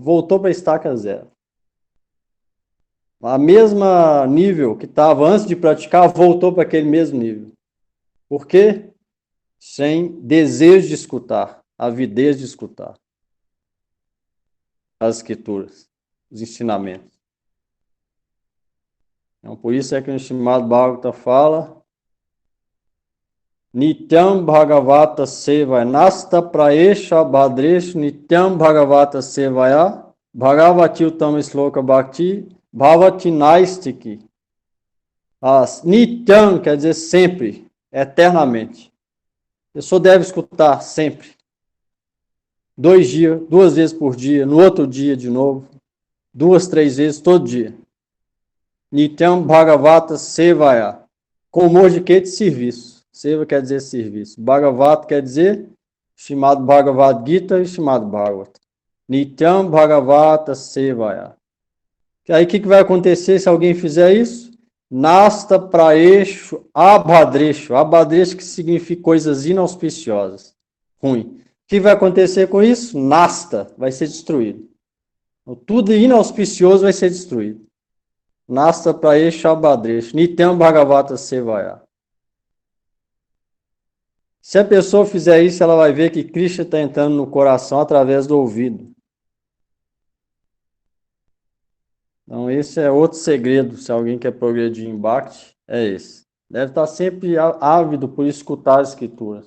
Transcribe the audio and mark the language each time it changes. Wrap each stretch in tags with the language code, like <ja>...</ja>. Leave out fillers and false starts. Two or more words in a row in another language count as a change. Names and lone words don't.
<pt>Voltou para a estaca zero. A mesma nível que estava antes de praticar, voltou para aquele mesmo nível. Por quê? Sem desejo de escutar, avidez de escutar as escrituras, os ensinamentos. Então, por isso é que o Srimad Bhagavata fala</pt> <sa>Nityam Bhagavata Sevaya Nasta Praesha Bhadresh Nityam Bhagavata Sevaya Bhagavati Uttama Sloka Bhakti Bhavati Naistiki.</sa> <pt>Nityam quer dizer sempre, eternamente. A pessoa deve escutar sempre. 2 dias, 2 vezes por dia, no outro dia de novo, 2, 3 vezes todo dia.</pt> <sa>Nityam Bhagavata Sevaya.</sa> <pt>Com humor de quê? De serviço. Seva quer dizer serviço. Bhagavata quer dizer chamado Bhagavad Gita e chamado Bhagavata.</pt> <sa>Nityam Bhagavata Sevaya.</sa> <pt>E aí o que vai acontecer se alguém fizer isso?</pt> <sa>Nasta praesho abhadresho.</sa> <pt>Abhadresho que significa coisas inauspiciosas. Ruim. O que vai acontecer com isso? Nasta vai ser destruído. Tudo inauspicioso vai ser destruído.</pt> <sa>Nasta praesho abhadresho. Nityam Bhagavata Sevaya.</sa> <pt>Se a pessoa fizer isso, ela vai ver que Krishna está entrando no coração através do ouvido. Então, esse é outro segredo, se alguém quer progredir em Bhakti, é esse. Deve estar sempre ávido por escutar as escrituras.</pt>